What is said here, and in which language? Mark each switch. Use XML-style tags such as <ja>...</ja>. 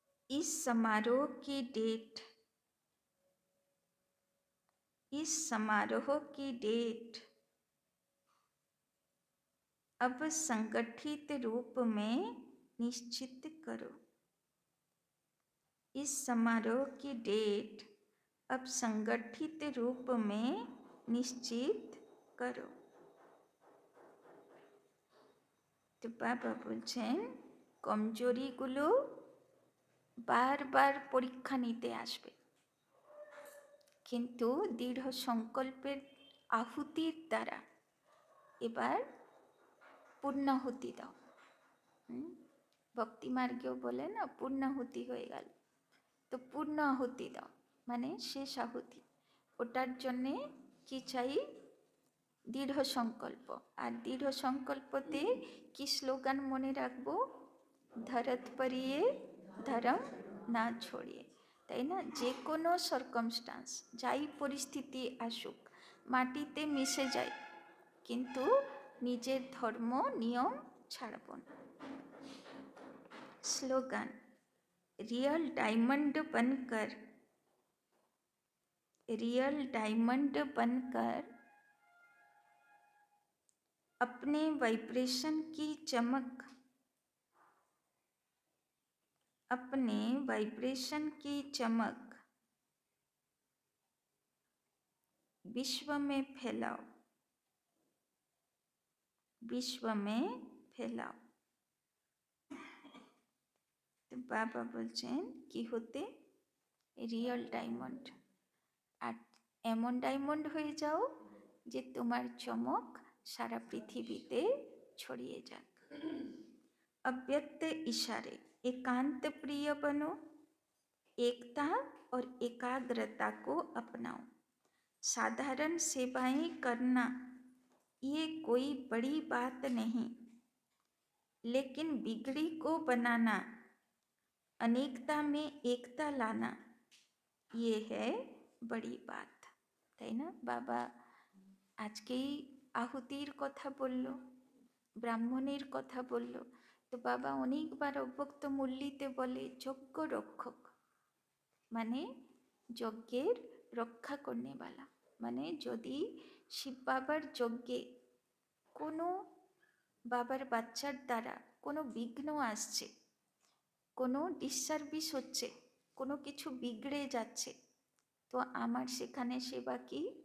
<hi>इस समारोह की डेट, इस समारोह की डेट अब संगठित रूप में निश्चित करो, इस समारोह की डेट अब संगठित रूप में निश्चित करो।</hi> <bn>तो बाबा बोलছেন কমজোরিগুলো বারবার পরীক্ষা নিতে আসবে, কিন্তু দৃঢ় সংকল্পের আহুতির দ্বারা এবার পূর্ণাহুতি দাও। ভক্তি মার্গেও বলে না পূর্ণাহুতি হয়ে গেল, তো পূর্ণ আহুতি দাও মানে শেষ আহুতি। ওটার জন্যে কি চাই? দৃঢ় সংকল্প। আর দৃঢ় সংকল্পতে কি স্লোগান মনে রাখবো?</bn> <hi>ধরত পরিয়ে ধরম না ছড়িয়ে, তাই না?</hi> <bn>যে কোনো সার্কামস্টান্স, যাই পরিস্থিতি আসুক, মাটিতে মিশে যায়, কিন্তু নিজের ধর্ম নিয়ম ছাড়ব না।</bn> <hi>स्लोगन रियल डायमंड बनकर, रियल डायमंड बनकर अपने वाइब्रेशन की चमक, अपने वाइब्रेशन की चमक विश्व में फैलाओ, विश्व में फैलाओ।</hi> <bn>तो बाबा बोलছেন কি হতে? Real diamond. আর এমন ডায়মন্ড হয়ে যাও যে তোমার চমক সারা পৃথিবীতে ছড়িয়ে যাক।</bn> <hi>अव्यक्त इशारे, एकांत प्रिय बनो, एकता और एकाग्रता को अपनाओ। साधारण सेवाएं करना ये कोई बड़ी बात नहीं, लेकिन बिगड़ी को बनाना, अनेकता में एकता लाना, ये है बड़ी बात,</hi> <bn>তাই না? বাবা আজকেই আহুতির কথা বলল, ব্রাহ্মণের কথা বলল, তো বাবা অনেকবার অব্যক্ত মুরলিতে বলে যজ্ঞ রক্ষক, মানে যজ্ঞের রক্ষা করনেওয়ালা। মানে যদি শিব বাবার যজ্ঞে কোনো বাবার বাচ্চার দ্বারা কোনো বিঘ্ন আসছে, কোনো ডিসসার্ভিস হচ্ছে, কোনো কিছু বিগড়ে যাচ্ছে, তো আমার সেখানে সেবা কি?</bn>